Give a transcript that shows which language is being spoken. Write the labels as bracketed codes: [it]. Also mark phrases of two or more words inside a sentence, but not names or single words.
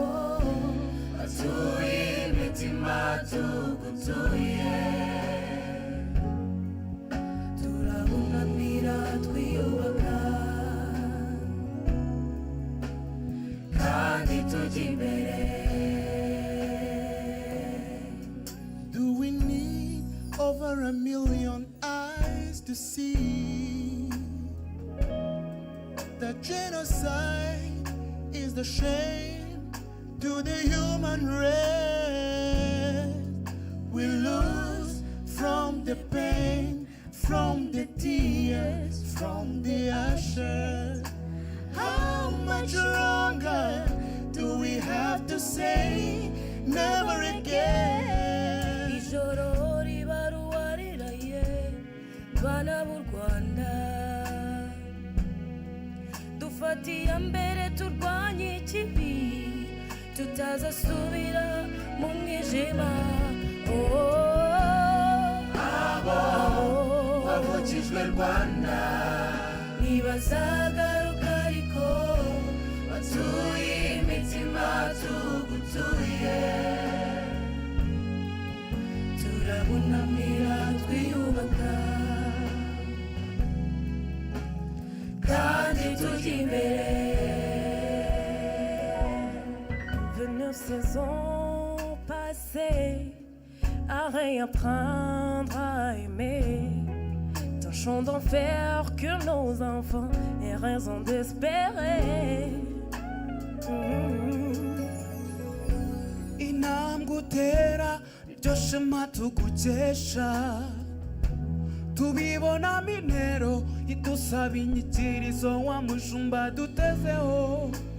[rw] batuye imitima tugutuye turabunamira twiyubaka kandi tujya imbere. [en] Do we need over 1 million eyes to see that genocide is the shame to the human race? We lose from the pain, from the tears, from the ashes. How much longer do we have to say never again? [rw] ijoro ribaruwa riraye bana b'u Rwanda dufatiye mbere turwanye ikibi tutazasubira mu mwijima abo wavukijwe Rwanda ntibazagaruka ariko batuye imitima tugutuye turabunamira twiyubaka kandi tujya imbere. [fr] 29 saisons passées à réapprendre à aimer, tâchons d'en faire que nos enfants aient raison d'espérer. [rw] intambwe utera niryo shema tugukesha tubibonamo intero idusaba inyikirizo wa mushumba dutezeho